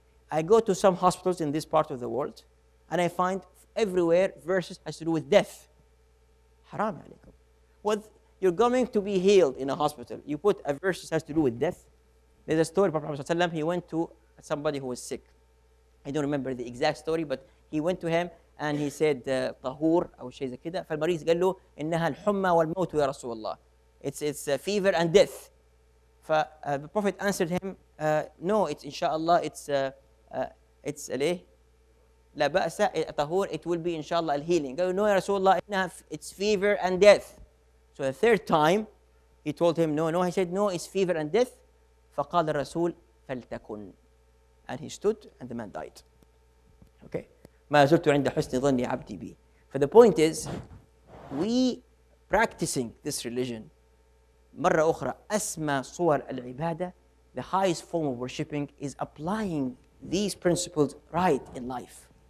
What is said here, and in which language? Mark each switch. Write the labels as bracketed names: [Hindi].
[English] I go to some hospitals in this part of the world, and I find everywhere verses has to do with death. Haram alaykum. What you're going to be healed in a hospital, you put a verse that has to do with death. There's a story, Prophet ﷺ, he went to somebody who was sick. I don't remember the exact story, but he went to him and he said, [Arabic] طهور أو شيء زي كده. فالمريض قال له إنها الحمى والموت يا رسول الله. [English] It's fever and death. The Prophet answered him, no, it's inshallah, it's [Arabic] ليه؟ لا بأس طهور, [English] it will be inshallah healing. [Arabic] قال له, [English] no [Arabic] يا رسول الله, إنها [English] it's fever and death. So the third time, he told him, no. He said, no, it's fever and death. [Arabic] فقال الرسول فلتكن. [English] And he stood, and the man died. [Arabic] Okay. ما زلت عند حسن ظن عبدي بي. [English] For the point is, we practicing this religion, [Arabic] مرة أخرى, أسمى صور العبادة, [English] the highest form of worshipping is applying these principles right in life.